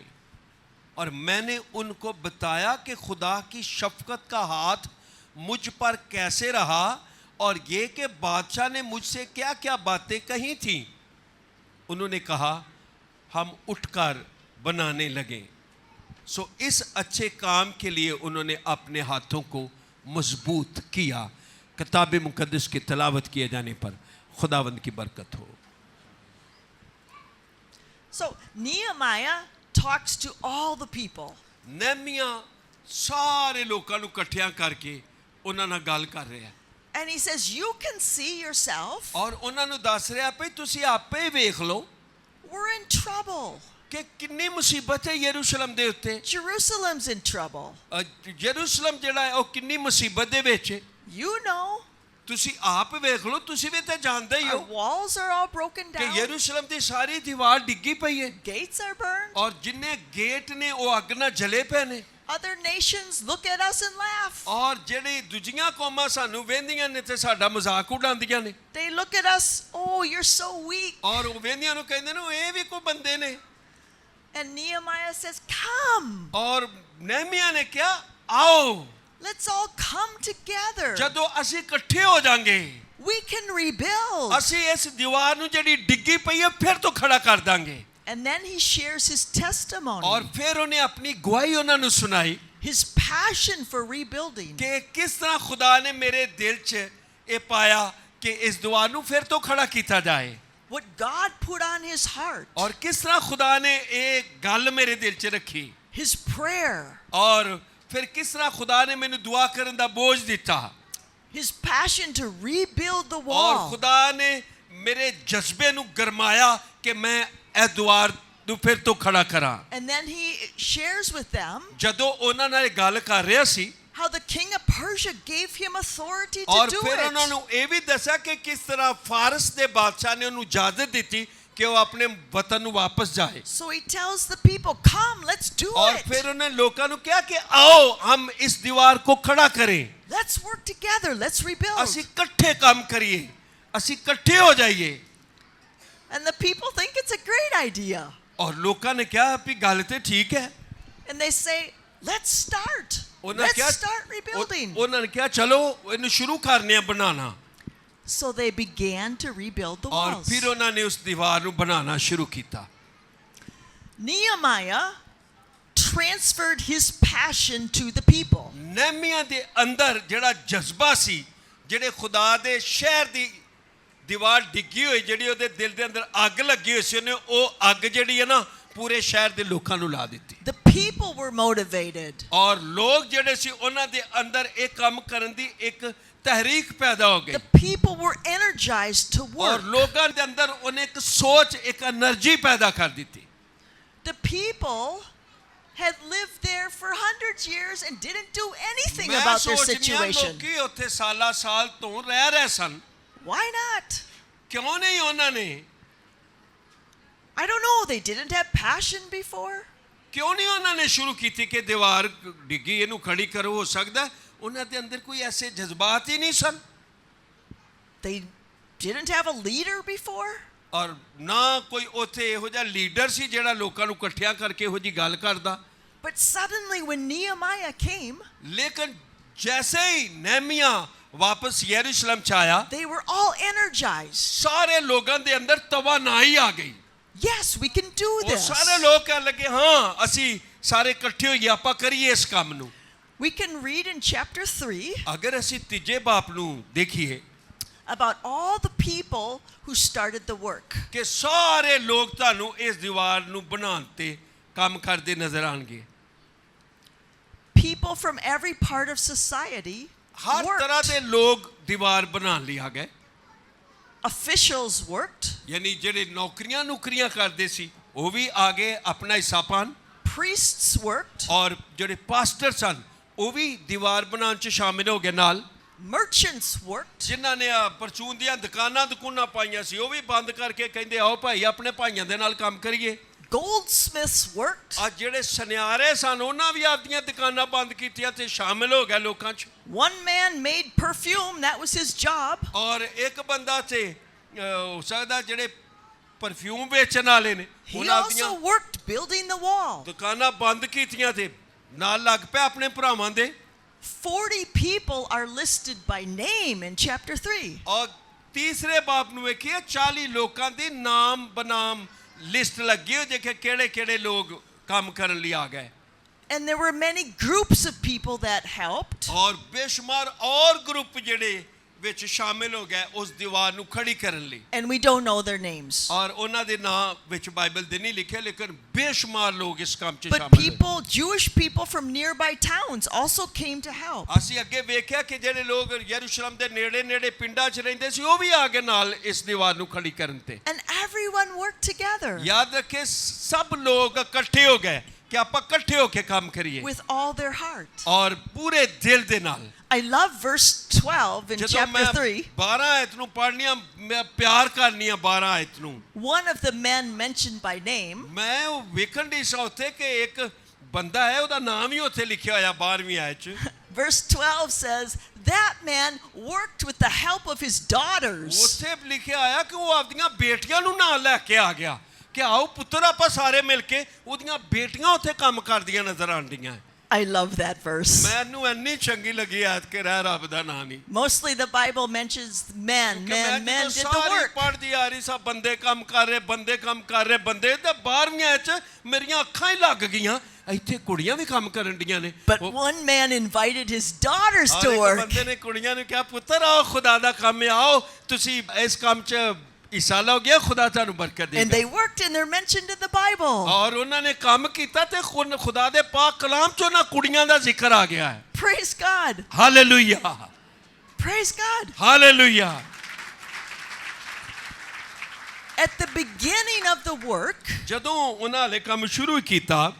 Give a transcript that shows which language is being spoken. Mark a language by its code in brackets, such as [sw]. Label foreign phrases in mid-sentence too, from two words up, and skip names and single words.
[hi] और मैंने उनको बताया कि खुदा की शफकत का हाथ मुझ पर कैसे रहा और ये कि बादशाह ने मुझसे क्या क्या बातें कही थीं। उन्होंने कहा हम उठकर बनाने लगे। सो इस अच्छे काम के लिए उन्होंने अपने हाथों को मजबूत किया। किताब मुकद्दस की तिलावत किए जाने पर खुदावंद की बरकत हो। [en] So Nehemiah talks to all the people. [hi] नहमिया सारे लोगों [pa] ਨੂੰ ਇਕੱਠਿਆਂ ਕਰਕੇ ਉਹਨਾਂ ਨਾਲ ਗੱਲ ਕਰ ਰਿਹਾ [en] And he says, you can see yourself. [pa] ਔਰ ਉਹਨਾਂ ਨੂੰ ਦੱਸ ਰਿਹਾ ਭਈ ਤੁਸੀਂ ਆਪੇ ਹੀ ਵੇਖ ਲਓ [en] We're in trouble. [pa] ਕਿ ਕਿੰਨੀ ਮੁਸੀਬਤ ਹੈ ਯਰੂਸ਼ਲਮ ਦੇ ਉੱਤੇ। [en] Jerusalem's in trouble. [pa] ਯਰੂਸ਼ਲਮ ਜਿਹੜਾ ਹੈ ਉਹ ਕਿੰਨੀ ਮੁਸੀਬਤ ਦੇ ਵਿੱਚ ਹੈ। [en] You know. [pa] ਤੁਸੀਂ ਆਪ ਵੇਖ ਲਓ, ਤੁਸੀਂ ਵੀ ਤਾਂ ਜਾਣਦੇ ਹੀ [en] Our [pa] ਹੋ [en] walls are all broken [pa] ਕਿ [en] down. [pa] ਯਰੂਸ਼ਲਮ ਦੀ ਸਾਰੀ ਦੀਵਾਰ ਡਿੱਗੀ ਪਈ ਹੈ [en] Gates are burned. [pa] ਔਰ ਜਿੰਨੇ ਗੇਟ ਨੇ ਉਹ ਅੱਗ ਨਾਲ ਜਲੇ ਪਏ ਨੇ। [en] Other nations look at us and laugh. [pa] ਔਰ ਜਿਹੜੀ ਦੂਜੀਆਂ ਕੌਮਾਂ ਸਾਨੂੰ ਵੇਂਦੀਆਂ ਨੇ ਤੇ ਸਾਡਾ ਮਜ਼ਾਕ ਉਡਾਉਂਦੀਆਂ ਨੇ। [en] They look at us, oh, you're so weak. [pa] ਔਰ ਉਹ ਵੇਂਦੀਆਂ ਨੂੰ ਕਹਿੰਦੇ ਨੇ ਇਹ ਵੀ ਕੋਈ ਬੰਦੇ ਨੇ। [en] And Nehemiah says, come. [pa] ਔਰ ਨਹਿਮੀਆ ਨੇ ਕਿਹਾ ਆਓ [en] Let's all come together. [pa] ਜਦੋਂ ਅਸੀਂ ਇਕੱਠੇ ਹੋ ਜਾਾਂਗੇ [en] We can rebuild. [pa] ਅਸੀਂ ਇਸ ਦੀਵਾਰ ਨੂੰ ਜਿਹੜੀ ਡਿੱਗੀ ਪਈ ਹੈ ਫਿਰ ਤੋਂ ਖੜਾ ਕਰ ਦਾਂਗੇ। [en] And then he shares his testimony. [pa] ਔਰ ਫਿਰ ਉਹਨੇ ਆਪਣੀ ਗਵਾਹੀ ਉਹਨਾਂ ਨੂੰ ਸੁਣਾਈ [en] His passion for rebuilding. [pa] ਕਿ ਕਿਸ ਤਰ੍ਹਾਂ ਖੁਦਾ ਨੇ ਮੇਰੇ ਦਿਲ 'ਚ ਇਹ ਪਾਇਆ ਕਿ ਇਸ ਦੀਵਾਰ ਨੂੰ ਫਿਰ ਤੋਂ ਖੜਾ ਕੀਤਾ ਜਾਏ। [en] What God put on his heart. [pa] ਔਰ ਕਿਸ ਤਰ੍ਹਾਂ ਖੁਦਾ ਨੇ ਇਹ ਗੱਲ ਮੇਰੇ ਦਿਲ 'ਚ ਰੱਖੀ। [en] His prayer. [pa] ਔਰ ਫਿਰ ਕਿਸ ਤਰ੍ਹਾਂ ਖੁਦਾ ਨੇ ਮੈਨੂੰ ਦੁਆ ਕਰਨ ਦਾ ਬੋਝ ਦਿੱਤਾ। [en] His passion to rebuild the [pa] ਔਰ [en] wall. [pa] ਖੁਦਾ ਨੇ ਮੇਰੇ ਜਜ਼ਬੇ ਨੂੰ ਗਰਮਾਇਆ ਕਿ ਮੈਂ ਇਹ ਦੀਵਾਰ ਨੂੰ ਫਿਰ ਤੋਂ ਖੜਾ ਕਰਾਂ। [en] And then he shares with them [pa] ਜਦੋਂ ਉਹਨਾਂ ਨਾਲ ਗੱਲ ਕਰ ਰਿਹਾ ਸੀ [en] how the king of Persia gave him authority to [pa] ਔਰ [en] do [pa] ਫਿਰ ਉਹਨਾਂ [en] it. [pa] ਨੂੰ ਇਹ ਵੀ ਦੱਸਿਆ ਕਿ ਕਿਸ ਤਰ੍ਹਾਂ ਫਾਰਸ ਦੇ ਬਾਦਸ਼ਾਹ ਨੇ ਉਹਨੂੰ ਇਜਾਜ਼ਤ ਦਿੱਤੀ ਕਿ ਉਹ ਆਪਣੇ ਵਤਨ ਨੂੰ ਵਾਪਸ ਜਾਏ। [en] So he tells the people, come, let's do [pa] ਔਰ [en] it. [pa] ਫਿਰ ਉਹਨੇ ਲੋਕਾਂ ਨੂੰ ਕਿਹਾ ਕਿ ਆਓ [hi] हम इस दीवार को खड़ा करें। [en] Let's work together. Let's rebuild. [pa] ਅਸੀਂ ਇਕੱਠੇ ਕੰਮ ਕਰੀਏ, ਅਸੀਂ ਇਕੱਠੇ ਹੋ ਜਾਈਏ। [en] And the people think it's a great idea. [pa] ਔਰ ਲੋਕਾਂ ਨੇ ਕਿਹਾ ਵੀ ਗੱਲ ਤੇ ਠੀਕ ਹੈ। [en] And they say, let's start. [pa] ਉਹਨਾਂ [en] Let's [pa] ਕਿਹਾ [en] start rebuilding. [pa] ਉਹਨਾਂ ਨੇ ਕਿਹਾ ਚਲੋ ਇਹਨੂੰ ਸ਼ੁਰੂ ਕਰਨੇ ਆ ਬਣਾਉਣਾ। [en] So they began to rebuild the [pa] ਔਰ [en] walls. [pa] ਫਿਰ ਉਹਨਾਂ ਨੇ ਉਸ ਦੀਵਾਰ ਨੂੰ ਬਣਾਉਣਾ ਸ਼ੁਰੂ ਕੀਤਾ। [en] Nehemiah transferred his passion to the people. [pa] ਨਹਿਮੀਆ ਦੇ ਅੰਦਰ ਜਿਹੜਾ ਜਜ਼ਬਾ ਸੀ, ਜਿਹੜੇ ਖੁਦਾ ਦੇ ਸ਼ਹਿਰ ਦੀ ਦੀਵਾਰ ਡਿੱਗੀ ਹੋਈ, ਜਿਹੜੀ ਉਹਦੇ ਦਿਲ ਦੇ ਅੰਦਰ ਅੱਗ ਲੱਗੀ ਹੋਈ ਸੀ, ਉਹਨੇ ਉਹ ਅੱਗ ਜਿਹੜੀ ਹੈ ਨਾ ਪੂਰੇ ਸ਼ਹਿਰ ਦੇ ਲੋਕਾਂ ਨੂੰ ਲਾ ਦਿੱਤੀ। [en] The people were motivated. [pa] ਔਰ ਲੋਕ ਜਿਹੜੇ ਸੀ ਉਹਨਾਂ ਦੇ ਅੰਦਰ ਇਹ ਕੰਮ ਕਰਨ ਦੀ ਇੱਕ ਤਹਿਰੀਕ ਪੈਦਾ ਹੋ ਗਈ। [en] The people were energized to [pa] ਔਰ [en] work. [pa] ਲੋਕਾਂ ਦੇ ਅੰਦਰ ਉਹਨੇ ਇੱਕ ਸੋਚ, ਇੱਕ એનર્ਜੀ ਪੈਦਾ ਕਰ ਦਿੱਤੀ। [en] The people had lived there for hundreds of years and didn't do anything [pa] ਮੈਂ [en] about their [pa] ਸੋਚਦੀ ਹਾਂ [en] situation. [pa] ਲੋਕੀ ਉੱਥੇ ਸਾਲਾਂ ਸਾਲ ਤੋਂ ਰਹਿ ਰਹੇ ਸਨ, [en] Why not? [pa] ਕਿਉਂ ਨਹੀਂ ਉਹਨਾਂ ਨੇ [en] I don't know. They didn't have passion before. [pa] ਕਿਉਂ ਨਹੀਂ ਉਹਨਾਂ ਨੇ ਸ਼ੁਰੂ ਕੀਤੀ ਕਿ ਦੀਵਾਰ ਡਿੱਗੀ ਇਹਨੂੰ ਖੜੀ ਕਰੋ। ਹੋ ਸਕਦਾ ਉਹਨਾਂ ਦੇ ਅੰਦਰ ਕੋਈ ਐਸੇ ਜਜ਼ਬਾਤ ਹੀ ਨਹੀਂ ਸਨ। [en] They didn't have a leader before. [pa] ਔਰ ਨਾ ਕੋਈ ਉੱਥੇ ਇਹੋ ਜਿਹਾ ਲੀਡਰ ਸੀ ਜਿਹੜਾ ਲੋਕਾਂ ਨੂੰ ਇਕੱਠਿਆਂ ਕਰਕੇ ਇਹੋ ਜਿਹੀ ਗੱਲ ਕਰਦਾ। [en] But suddenly when Nehemiah came, [pa] ਲੇਕਿਨ ਜੈਸੇ ਹੀ ਨਹਿਮੀਆ ਵਾਪਸ ਯਰੂਸ਼ਲਮ ਚ ਆਇਆ, [en] they were all energized. [pa] ਸਾਰੇ ਲੋਕਾਂ ਦੇ ਅੰਦਰ ਤਵਾਨਾਈ ਆ ਗਈ। [en] Yes, we can do [pa] ਉਹ [en] this. [pa] ਸਾਰੇ ਲੋਕ ਕਹਿਣ ਲੱਗੇ ਹਾਂ ਅਸੀਂ ਸਾਰੇ ਇਕੱਠੇ ਹੋਈਏ, ਆਪਾਂ ਕਰੀਏ ਇਸ ਕੰਮ ਨੂੰ। [en] We can read in chapter 3 [pa] ਅਗਰ ਅਸੀਂ ਤੀਜੇ ਬਾਪ ਨੂੰ ਦੇਖੀਏ [en] about all the people who started the work. [pa] ਕਿ ਸਾਰੇ ਲੋਕ ਤੁਹਾਨੂੰ ਇਸ ਦੀਵਾਰ ਨੂੰ ਬਣਾਉਣ ਤੇ ਕੰਮ ਕਰਦੇ ਨਜ਼ਰ ਆਣਗੇ। [en] People from every part of society [pa] ਹਰ ਤਰ੍ਹਾਂ [en] worked. [pa] ਦੇ ਲੋਕ ਦੀਵਾਰ ਬਣਾਉਣ ਲਈ ਆ ਗਏ। [en] Officials worked. [pa] ਯਾਨੀ ਜਿਹੜੇ ਨੌਕਰੀਆਂ ਕਰਦੇ ਸੀ ਉਹ ਵੀ ਆ ਗਏ ਆਪਣਾ ਹਿੱਸਾ ਪਾਣ। [en] Priests worked. [pa] ਔਰ ਜਿਹੜੇ ਪਾਸਟਰ ਸਨ ਉਹ ਵੀ ਦੀਵਾਰ ਬਣਾਉਣ ਚ ਸ਼ਾਮਿਲ ਹੋ ਗਏ ਨਾਲ। [en] Merchants worked. [pa] ਜਿਨ੍ਹਾਂ ਨੇ ਆ ਪਰਚੂਨ ਦੀਆਂ ਦੁਕਾਨਾਂ ਪਾਈਆਂ ਸੀ ਉਹ ਵੀ ਬੰਦ ਕਰਕੇ ਕਹਿੰਦੇ ਆਓ ਭਾਈ ਆਪਣੇ ਭਾਈਆਂ ਦੇ ਨਾਲ ਕੰਮ ਕਰੀਏ। [en] Goldsmiths worked. [pa] ਆ ਜਿਹੜੇ ਸੁਨਿਆਰੇ ਸਨ ਉਹਨਾਂ ਵੀ ਆਪਦੀਆਂ ਦੁਕਾਨਾਂ ਬੰਦ ਕੀਤੀਆਂ ਤੇ ਸ਼ਾਮਿਲ ਹੋ ਗਏ ਲੋਕਾਂ 'ਚ। [en] One man made perfume, that was his job. [pa] ਔਰ ਇੱਕ ਬੰਦਾ ਤੇ ਹੋ ਸਕਦਾ ਜਿਹੜੇ ਪਰਫਿਊਮ ਵੇਚਣ ਵਾਲੇ ਨੇ [en] He [pa] ਉਹਨਾਂ [en] also [pa] ਦੀਆਂ [en] worked building the wall. [pa] ਦੁਕਾਨਾਂ ਬੰਦ ਕੀਤੀਆਂ ਤੇ ਨਾਲ ਲੱਗ ਪਿਆ ਆਪਣੇ ਭਰਾਵਾਂ ਦੇ। [en] 40 people are listed by name in chapter 3. [pa] ਔਰ ਤੀਸਰੇ ਬਾਪ ਨੂੰ ਵੇਖੀਏ 40 ਲੋਕਾਂ ਦੀ ਨਾਮ ਬਨਾਮ ਲਿਸਟ ਲੱਗੀ ਹੋਈ ਜੇ ਕਿ ਕਿਹੜੇ ਲੋਕ ਕੰਮ ਕਰਨ ਲਈ ਆ ਗਏ। [en] And there were many groups of people that helped. [pa] ਔਰ ਬੇਸ਼ੁਮਾਰ ਔਰ ਗਰੁੱਪ ਜਿਹੜੇ ਵਿੱਚ ਸ਼ਾਮਿਲ ਹੋ ਗਏ ਉਸ ਦੀਵਾਰ ਨੂੰ ਖੜੀ ਕਰਨ ਲਈ। [en] And we don't know their names. [pa] ਔਰ ਉਹਨਾਂ ਦੇ ਨਾਂ ਵਿੱਚ ਬਾਈਬਲ ਦੇ ਨਹੀਂ ਲਿਖੇ ਲੇਕਿਨ ਬੇਸ਼ੁਮਾਰ ਲੋਕ ਇਸ ਕੰਮ 'ਚ [en] But [pa] ਸ਼ਾਮਿਲ ਹੋਏ। [en] people, Jewish people from nearby towns also came to help. [pa] ਅਸੀਂ ਅੱਗੇ ਵੇਖਿਆ ਕਿ ਜਿਹੜੇ ਲੋਕ ਯਰੂਸ਼ਲਮ ਦੇ ਨੇੜੇ ਪਿੰਡਾਂ 'ਚ ਰਹਿੰਦੇ ਸੀ ਉਹ ਵੀ ਆ ਕੇ ਨਾਲ ਇਸ ਦੀਵਾਰ ਨੂੰ ਖੜੀ ਕਰਨ ਤੇ। [en] And everyone worked together [pa] ਯਾਦ ਰੱਖੇ ਸਭ ਲੋਕ ਇਕੱਠੇ ਹੋ ਗਏ ਕਿ ਆਪਾਂ ਇਕੱਠੇ ਹੋ ਕੇ ਕੰਮ ਕਰੀਏ [en] with all their heart. [pa] ਔਰ ਪੂਰੇ ਦਿਲ ਦੇ ਨਾਲ। [en] I love verse 12 in [pa] ਜਦੋਂ [en] chapter [pa] ਮੈਂ [en] 3. [pa] 12 ਆਇਤ ਨੂੰ ਪੜ੍ਹਨੀ ਆ ਮੈਂ ਪਿਆਰ ਕਰਨੀ ਆ 12 ਆਇਤ ਨੂੰ। [en] One of the men mentioned by name [pa] ਮੈਂ ਉਹ ਵੇਖਣ ਦੀ ਸਾਂ ਉੱਥੇ ਕਿ ਇੱਕ ਬੰਦਾ ਹੈ ਉਹਦਾ ਨਾਮ ਹੀ ਉੱਥੇ ਲਿਖਿਆ ਹੋਇਆ 12ਵੀਂ ਆਇਤ 'ਚ। [en] Verse 12 says, that man worked with the help of his daughters. [pa] ਉੱਥੇ ਲਿਖਿਆ ਆਇਆ ਕਿ ਉਹ ਆਪਦੀਆਂ ਬੇਟੀਆਂ ਨੂੰ ਨਾਲ ਲੈ ਕੇ ਆ ਗਿਆ ਕਿ ਆਓ ਪੁੱਤਰ ਆਪਾਂ ਸਾਰੇ ਮਿਲ ਕੇ ਉਹਦੀਆਂ ਬੇਟੀਆਂ ਉੱਥੇ ਕੰਮ ਕਰਦੀਆਂ ਨਜ਼ਰ ਆਉਂਦੀਆਂ। [en] I love that verse. [pa] ਮੈਨੂੰ ਇੰਨੀ ਚੰਗੀ ਲੱਗੀ ਆਇਤ ਕਿ ਰਹਿ ਰੱਬ ਦਾ ਨਾਂ ਨਹੀਂ। [en] Mostly the Bible mentions men did the work. [pa] ਪੜ੍ਹਦੀ ਆ ਰਹੀ ਸਾਂ ਬੰਦੇ ਕੰਮ ਕਰ ਰਹੇ ਬੰਦੇ ਤੇ 12ਵੀਂ ਆਇਤ 'ਚ ਮੇਰੀਆਂ ਅੱਖਾਂ ਹੀ ਲੱਗ ਗਈਆਂ ਇੱਥੇ ਕੁੜੀਆਂ ਵੀ ਕੰਮ ਕਰਨ ਡੀਆਂ ਨੇ। [en] But one man invited his daughters to [pa] ਇੱਕ [en] work. [pa] ਬੰਦੇ ਨੇ ਕੁੜੀਆਂ ਨੂੰ ਕਿਹਾ ਪੁੱਤਰ ਆਓ ਖੁਦਾ ਦਾ ਕੰਮ ਹੈ ਆਓ ਤੁਸੀਂ ਇਸ ਕੰਮ 'ਚ ਹਿੱਸਾ ਲਓਗੇ ਖੁਦਾ ਤੁਹਾਨੂੰ ਬਰਕਤ ਦੇਗਾ। [en] And they worked and they're mentioned in the Bible. [pa] ਔਰ ਉਹਨਾਂ ਨੇ ਕੰਮ ਕੀਤਾ ਤੇ ਖੁਦਾ ਦੇ ਪਾਕ ਕਲਾਮ 'ਚ ਉਹਨਾਂ ਕੁੜੀਆਂ ਦਾ ਜ਼ਿਕਰ ਆ ਗਿਆ ਹੈ। [en] Praise God. [pa] ਹਾਲੇਲੂਇਆ [en] Praise God. [pa] ਹਾਲੇਲੂਇਆ। [en] At the beginning of the work, [pa] ਜਦੋਂ ਉਹਨਾਂ ਨੇ ਕੰਮ ਸ਼ੁਰੂ ਕੀਤਾ